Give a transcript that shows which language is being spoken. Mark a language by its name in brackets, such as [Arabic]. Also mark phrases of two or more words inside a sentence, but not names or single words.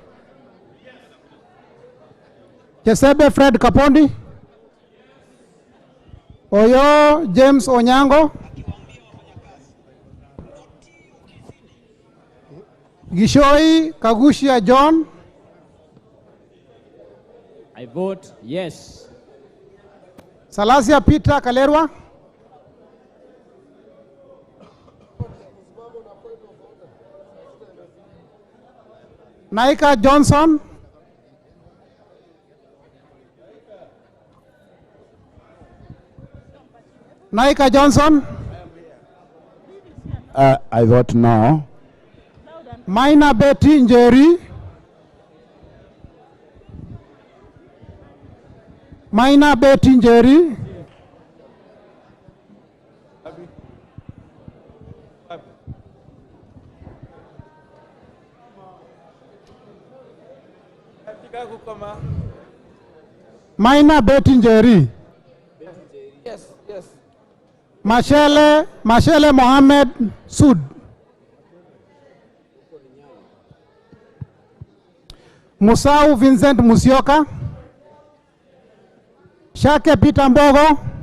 [English] Chesebe Fred Kapondi. Oyo James Onyango. Gishoi Kagushia John. I vote yes. Salasia Peter Kalerwa. Naika Johnson. Naika Johnson. I vote no. Maina Betty Njeri. Maina Betty Njeri. Maina Betty Njeri. Yes, yes. Mashele Mohammed Sud. Musau Vincent Musioka. Shake Peter Mbogo.